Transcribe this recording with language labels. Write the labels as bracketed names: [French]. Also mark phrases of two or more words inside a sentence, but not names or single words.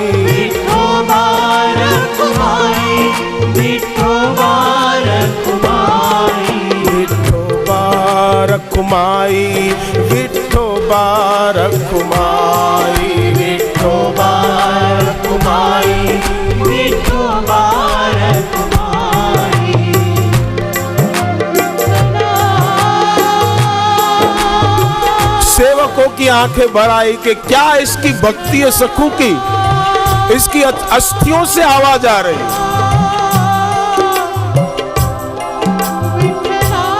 [Hindi] विठोबा रखुमाई, विठोबा रखुमाई, विठोबा रखुमाई, विठोबा रखुमाई, विठोबा रखुमाई, विठोबा रखुमाई। सेवकों की आंखें भर आई कि क्या इसकी भक्ति है सखु की, इसकी अस्थियों से आवाज आ रही।